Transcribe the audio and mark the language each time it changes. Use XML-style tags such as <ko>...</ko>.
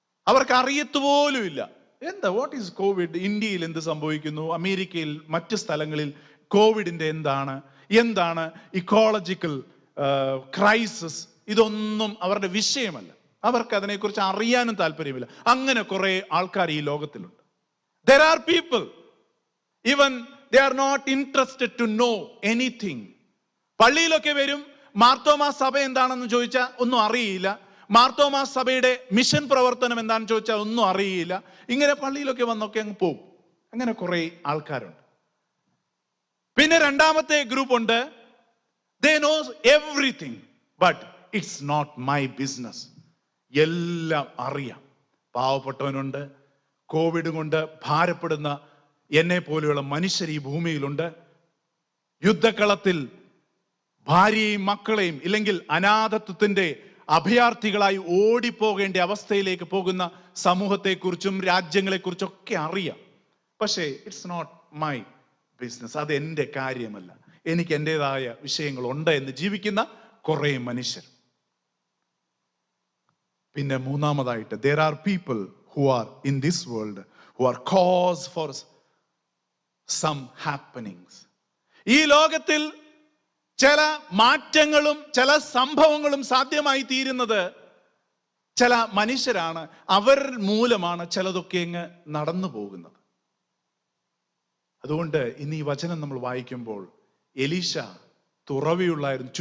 <ml>അവർക്ക് അറിയത്തുപോലും ഇല്ല എന്താ,</ml> <en>what is covid,</en> <ml>ഇന്ത്യയിൽ എന്ത് സംഭവിക്കുന്നു, അമേരിക്കയിൽ മറ്റു സ്ഥലങ്ങളിൽ കോവിഡിന്റെ എന്താണ് ഇക്കോളജിക്കൽ ക്രൈസിസ്, ഇതൊന്നും അവരുടെ വിഷയമല്ല. അവർക്ക് അതിനെക്കുറിച്ച് അറിയാനും താല്പര്യമില്ല. അങ്ങനെ കുറെ ആൾക്കാർ ഈ ലോകത്തിലുണ്ട്.</ml> <en>There are people, even they are not interested to know anything.</en> <ml>പള്ളിയിലൊക്കെ വരും, മാർത്തോമാ സഭ എന്താണെന്ന് ചോദിച്ചാൽ ഒന്നും അറിയില്ല. മാർത്തോമാ സഭയുടെ മിഷൻ പ്രവർത്തനം എന്താണെന്ന് ചോദിച്ചാൽ ഒന്നും അറിയില്ല. ഇങ്ങനെ പള്ളിയിലൊക്കെ വന്നൊക്കെ അങ്ങ് പോകും. അങ്ങനെ കുറെ ആൾക്കാരുണ്ട്. പിന്നെ രണ്ടാമത്തെ ഗ്രൂപ്പ് ഉണ്ട്,</ml> <en>they knows everything but it's not my business.</en> <ml>എല്ലാം അറിയാം. പാവപ്പെട്ടവനുണ്ട്, കോവിഡ് കൊണ്ട് ഭാരപ്പെടുന്ന എന്നെ പോലെയുള്ള മനുഷ്യർ ഈ ഭൂമിയിലുണ്ട്. യുദ്ധക്കളത്തിൽ ഭാര്യയും മക്കളെയും ഇല്ലെങ്കിൽ അനാഥത്വത്തിന്റെ അഭയാർത്ഥികളായി ഓടിപ്പോകേണ്ട അവസ്ഥയിലേക്ക് പോകുന്ന സമൂഹത്തെക്കുറിച്ചും രാജ്യങ്ങളെക്കുറിച്ചൊക്കെ അറിയാം. പക്ഷേ</ml> <en>it's not my business,</en> <ml>അത് എൻ്റെ കാര്യമല്ല. എനിക്ക് എൻ്റെതായ വിഷയങ്ങളുണ്ട് എന്ന് ജീവിക്കുന്ന കുറെ മനുഷ്യർ. പിന്നെ മൂന്നാമതായിട്ട്,</ml> <en>there are people who are in this world who are cause for some happenings.</en> <ml>ഈ ലോകത്തിൽ ചില മാറ്റങ്ങളും ചില സംഭവങ്ങളും സാധ്യമായി തീരുന്നത് ചില മനുഷ്യരാണ്. അവർ മൂലമാണ് ചിലതൊക്കെ അങ്ങ് നടന്നു പോകുന്നത്. അതുകൊണ്ട് ഇന്ന് ഈ വചനം നമ്മൾ വായിക്കുമ്പോൾ, എലീശ തുറവിയുള്ളായിരുന്നു.</ml>